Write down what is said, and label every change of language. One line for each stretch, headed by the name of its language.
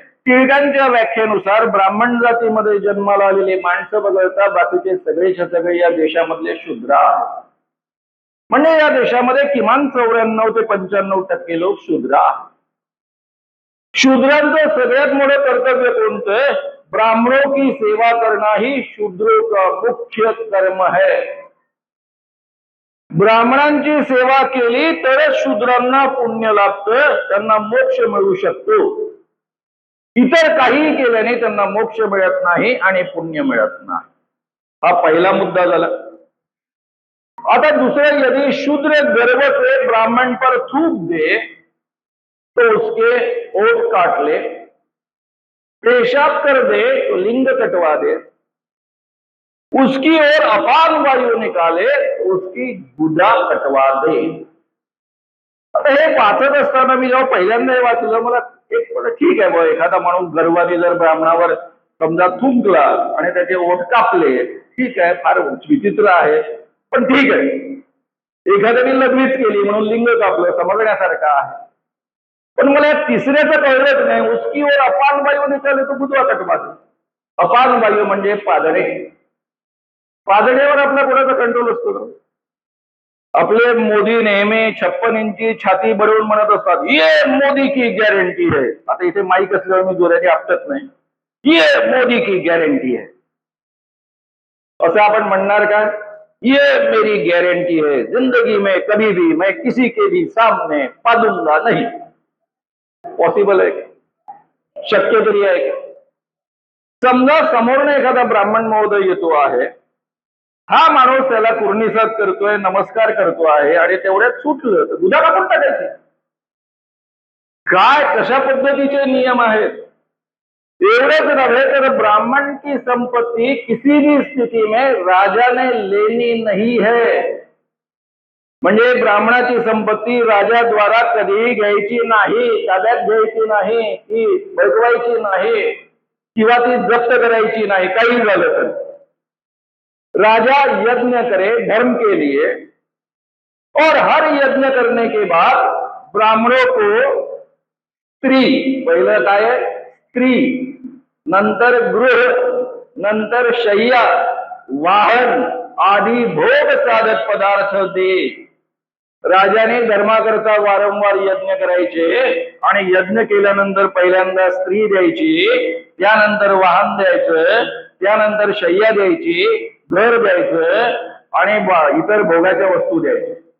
Marathi: टिळकांच्या व्याख्येनुसार ब्राह्मण जातीमध्ये जन्माला आलेले माणसं वगळता बाकीचे सगळेच्या सगळे या देशामधले शूद्र आहेत. म्हणजे या देशामध्ये किमान 94 ते 95% लोक शूद्र आहेत. शूद्रांचं सगळ्यात मोठं कर्तव्य कोणतं?
Hindi: ब्राह्मणों की सेवा करना ही शूद्रों का मुख्य कर्म है.
Marathi: ब्राह्मणांची सेवा केली तरच शूद्रांना पुण्य लाभतं, त्यांना मोक्ष मिळू शकतो. इतर काहीही केल्याने त्यांना मोक्ष मिळत नाही आणि पुण्य मिळत नाही. हा पहिला मुद्दा झाला.
Hindi: आता दूसरा, यदि शूद्र गर्व से ब्राह्मण पर थूक दे तो उसके ओठ काट ले, पेशाब कर दे तो लिंग कटवा दे, उसकी ओर अपान वायु निकाले तो उसकी गुदा कटवा दे.
Marathi: आता हे वाचत असताना मी जेव्हा पहिल्यांदा हे वाचलं मला एक ठीक आहे, एखादा माणूस गर्वाने जर ब्राह्मणावर समजा थुंकला आणि त्याचे ओठ कापले, ठीक आहे, फार विचित्र आहे, पण ठीक आहे. एखाद्याने लग्नीच केली म्हणून लिंग कापलं, समजण्यासारखं आहे. पण मला तिसऱ्याचं कळलंच नाही.
Hindi: उसकी ओर अपान वायू निकाले तो गुदवा कटवा दे.
Marathi: अपान वायू म्हणजे पादणे. पादणेवर आपला कोणाचा कंट्रोल असतो का? आपले मोदी नेहमी 56 इंची छाती बडवून म्हणत असतात,
Hindi: ये मोदी की गॅरंटी है.
Marathi: आता इथे माईक असल्यावर मी जोराने आपटत नाही.
Hindi: ये मोदी की गॅरंटी है
Marathi: असं आपण म्हणणार का?
Hindi: ये मेरी गारंटी है, जिंदगी में कभी भी मैं किसी के भी सामने पादूंगा नहीं.
Marathi: पॉसिबल आहे का? शक्य तरी आहे का? समजा समोरने एखादा ब्राह्मण महोदय येतो आहे, हा माणूस त्याला कुर्निसाद करतोय, नमस्कार करतो आहे आणि तेवढ्यात सुटलं तर दुधा टाकून टाकायचे. काय कशा पद्धतीचे नियम आहेत? एवढंच नव्हे तर
Hindi: ब्राह्मण की संपत्ति किसी भी स्थिति में राजा ने लेनी नहीं है.
Marathi: म्हणजे ब्राह्मणाची संपत्ती राजाद्वारा कधीही घ्यायची नाही, ताब्यात घ्यायची नाही, ती बळकवायची नाही किंवा ती जप्त करायची नाही, काही झालं तर.
Hindi: राजा यज्ञ करे धर्म के लिए, और हर यज्ञ करने के बाद ब्राह्मणों को स्त्री,
Marathi: पहिलं काय आहे?
Hindi: स्त्री, नंतर गृह, नंतर शय्या, वाहन आदी भोग साधक पदार्थ दे.
Marathi: राजाने धर्माकरता वारंवार यज्ञ करायचे आणि यज्ञ केल्यानंतर पहिल्यांदा स्त्री द्यायची, त्यानंतर वाहन द्यायचं, त्यानंतर शय्या द्यायची, घर द्यायचं आणि इतर भोगाच्या वस्तू द्यायच्या.